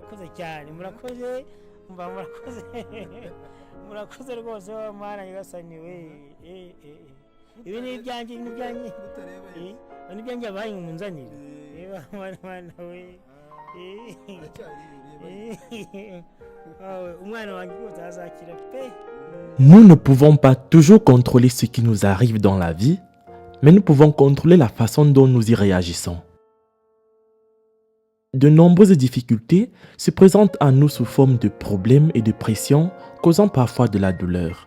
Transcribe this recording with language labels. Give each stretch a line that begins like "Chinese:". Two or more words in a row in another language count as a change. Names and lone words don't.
Kinyarwanda: cyane murakoze mba murakoze rwose mwana yagasaniwe ibi ni ibyanjye n'ibyanjye abaye munzanira mwana we umwana wanjye rwose azakira pe.
French: Nous ne pouvons pas toujours contrôler ce qui nous arrive dans la vie, mais nous pouvons contrôler la façon dont nous y réagissons. De nombreuses difficultés se présentent à nous sous forme de problèmes et de pressions, causant parfois de la douleur.